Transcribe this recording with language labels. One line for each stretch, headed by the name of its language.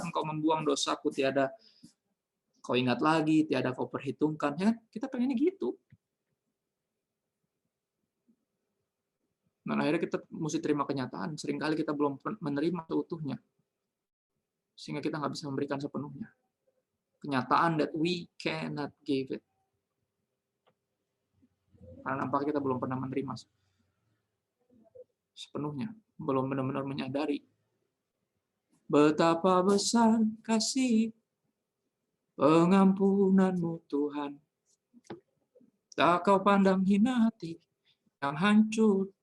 Indonesian: Engkau membuang dosaku, tiada kau ingat lagi, tiada kau perhitungkan. Ya, kita pengennya gitu. Nah, akhirnya kita mesti terima kenyataan. Seringkali kita belum menerima seutuhnya. Sehingga kita nggak bisa memberikan sepenuhnya. Kenyataan
English: that we cannot give it.
Indonesian: Karena nampaknya kita belum pernah menerima sepenuhnya. Belum benar-benar menyadari betapa besar kasih pengampunanmu Tuhan. Tak kau pandang hina hati yang hancur.